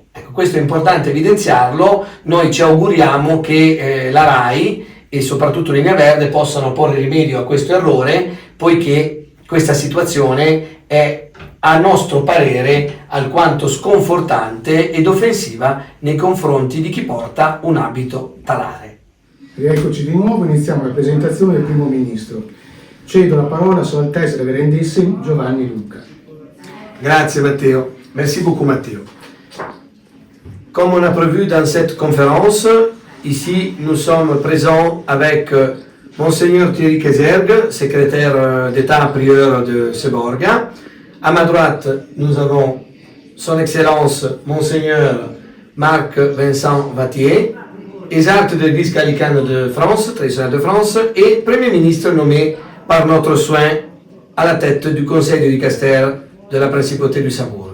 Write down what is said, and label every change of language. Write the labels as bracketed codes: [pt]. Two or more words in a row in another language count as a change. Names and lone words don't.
[it] Ecco, questo è importante evidenziarlo. Noi ci auguriamo che la RAI e soprattutto Linea Verde possano porre rimedio a questo errore, poiché questa situazione è a nostro parere alquanto sconfortante ed offensiva nei confronti di chi porta un abito talare. Rieccoci di nuovo, iniziamo la presentazione del primo ministro. Cedo la parola a Sua Altezza Reverendissimo Giovanni Luca. Grazie Matteo. [fr] Merci beaucoup Matteo. Comme on a prévu dans cette conférence, ici nous sommes présents avec Monseigneur Thierry Kesergue, secrétaire d'État prieur de Seborga. À ma droite, nous avons Son Excellence Monseigneur Marc Vincent Vattier, exarque de l'Église gallicane de France, traditionnelle de France, et Premier ministre nommé par notre soin à la tête du Conseil de dicaster de la Principauté du Sabourg.